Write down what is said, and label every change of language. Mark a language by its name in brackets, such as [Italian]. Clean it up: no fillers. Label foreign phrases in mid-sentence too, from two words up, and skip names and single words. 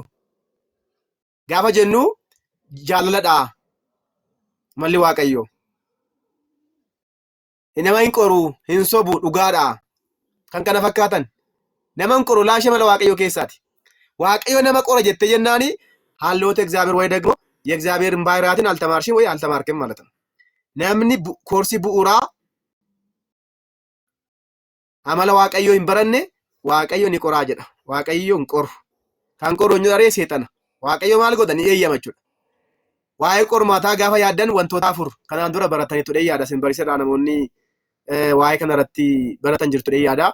[Oromo] Gaafa jennu jaalaladha. Malli Waaqayyoo. Nama hin qoru, hin sobu, dhugaadha. Kan kana fakkaatan. Nama hin qoru laashee mala Waaqayyoo keessaati. Waaqayyoo nama qora jettee jennaani haalloota [Amharic] እግዚአብሔር ወይ ደግሞ የእግዚአብሔርን ባህሪያትን አልተማርሽም ወይ አልተማርክም ማለት ነው። [Oromo] namni koorsii bu'uuraa amala Waaqayyoo hin baranne Waaqayyo ni qoraa jedha. Waaqayyo hin qoru. Kan qoru eenyu daree seexana. Waaqayyo maal godha ni eeyyama jechuudha. waa'ee qormaataa gaafa yaaddan wantoota afur kanaan dura baratanii ture yaada isin barsiisadhaa namoonni waa'ee kanarratti baratan jirtu yaada.